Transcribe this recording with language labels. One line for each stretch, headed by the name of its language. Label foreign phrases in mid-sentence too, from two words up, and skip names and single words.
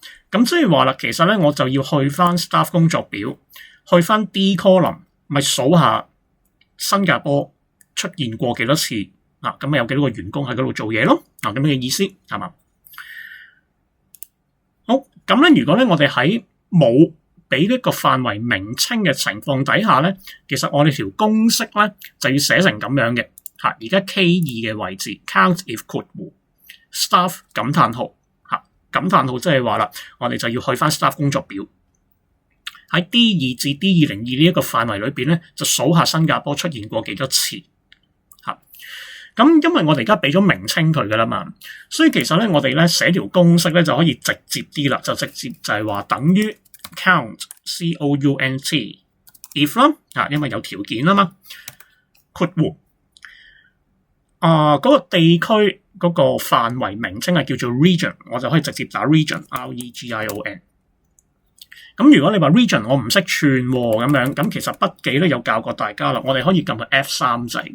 Cantonese: 咁即係話啦，其實咧我就要去翻 staff 工作表，去翻 D column， 咪數下新加坡出現過幾多次咁有幾多個員工喺嗰度做嘢咯？咁樣嘅意思係嘛？好，咁咧如果咧我哋喺冇俾呢個範圍名稱嘅情況底下咧，其實我哋條公式咧就要寫成咁樣嘅嚇。而家 K2 嘅位置
English: count if
Cantonese: 括弧 staff 感嘆號嚇，感嘆號即係話啦，我哋就要去翻 staff 工作表喺 D2 至 D202 呢一個範圍裏邊咧，就數下新加坡出現過幾多次嚇。咁因為我哋而家俾咗名稱佢噶啦嘛，所以其實咧我哋咧寫條公式咧就可以直接啲啦，就直接就係話等於
English: count count if
Cantonese: 啦嚇，因為有條件啊嘛，括弧嗰個地區嗰個範圍名稱係叫做 region， 我就可以直接打 region REGION。咁如果你話 region 我唔識串咁樣，咁其實筆記咧有教過大家啦，我哋可以撳去 F3 掣。